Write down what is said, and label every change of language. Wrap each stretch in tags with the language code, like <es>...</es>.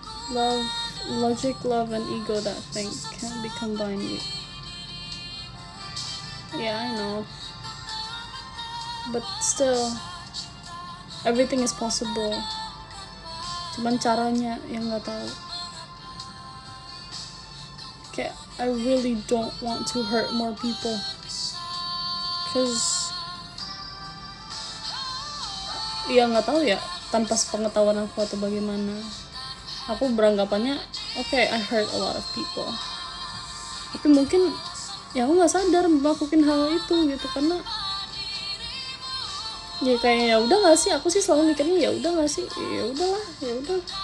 <en>Love, logic, love, and ego that thing can't be combined. Yeah, I know. But still, everything is possible.</en> <id>Cuman caranya yang nggak tahu. Kayak</id> <en>I really don't want to hurt more people.</en> <id>Cause ya nggak tahu ya, tanpa sepengetahuan aku atau bagaimana, aku beranggapannya</id> <en>okay, I hurt a lot of people,</en> <id>tapi mungkin ya aku nggak sadar melakukan hal itu gitu, karena ya kayak ya udah nggak sih, aku sih selalu mikirnya ya udah nggak sih, ya udahlah, ya udah.</id>